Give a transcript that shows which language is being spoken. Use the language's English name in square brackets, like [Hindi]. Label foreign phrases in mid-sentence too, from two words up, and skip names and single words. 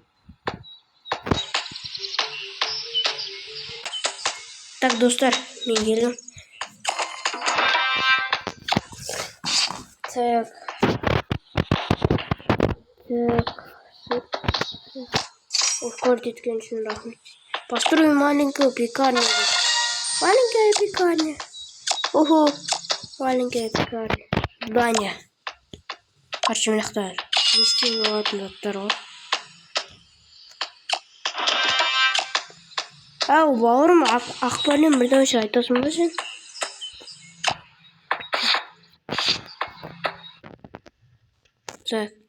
[Kazakh] Так, достар, мен келдім. Так. Ускорить еткен үшін рахмет. [Russian] Построю маленькую пекарню. Маленькая пекарня. Ого, маленькая пекарня. Здание. [Kazakh] Короче, мына жақта не істеп болатын заттар ғой. Ау, бауырым, ақпармен бірден ше айтасың ба сен? Так.